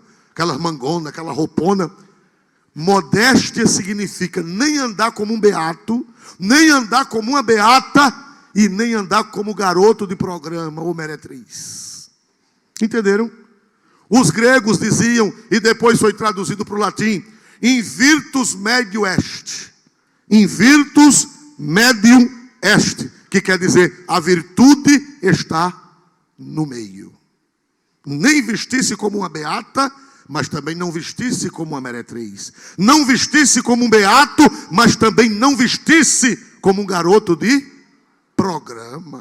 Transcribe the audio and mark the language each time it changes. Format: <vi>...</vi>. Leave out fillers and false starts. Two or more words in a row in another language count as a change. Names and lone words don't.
<pt>Aquela mangona, aquela roupona. Modéstia significa nem andar como um beato, nem andar como uma beata, e nem andar como garoto de programa ou meretriz. Entenderam? Os gregos diziam, e depois foi traduzido para o latim,</pt> <la>in virtus medium est. In virtus medium est.</la> <pt>Que quer dizer, a virtude está no meio. Nem vestir-se como uma beata, mas também não vestir-se como uma meretriz. Não vestir-se como um beato, mas também não vestir-se como um garoto de programa.</pt>